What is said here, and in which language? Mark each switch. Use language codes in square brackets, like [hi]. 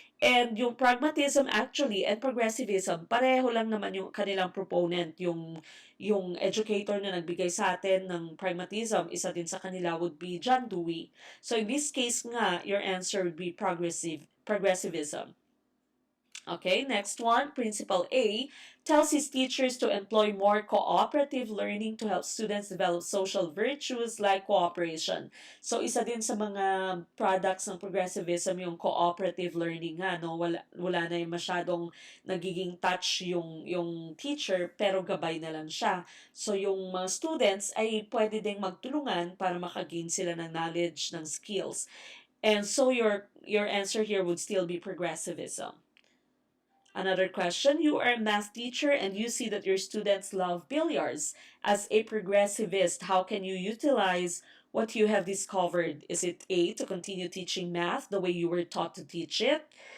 [tl] And yung pragmatism actually and progressivism, pareho lang naman yung kanilang proponent, yung educator na nagbigay sa atin ng pragmatism, isa din sa kanila [en] would be [tl] John Dewey. [en] So in this case [tl] nga, [en] your answer would be progressivism. Okay, next one, Principle A tells his teachers to employ more cooperative learning to help students develop social virtues like cooperation. [tl] So, isa din sa mga products ng progressivism yung cooperative learning nga, no? Wala na yung masyadong nagiging touch yung teacher, pero gabay na lang siya. So, yung mga students ay pwede ding magtulungan para makagain sila ng knowledge, ng skills. [en] And so, your answer here would still be progressivism. Another question, you are a math teacher and you see that your students love billiards. As a progressivist, how can you utilize what you have discovered? Is it A, to continue teaching math the way you were taught to teach it?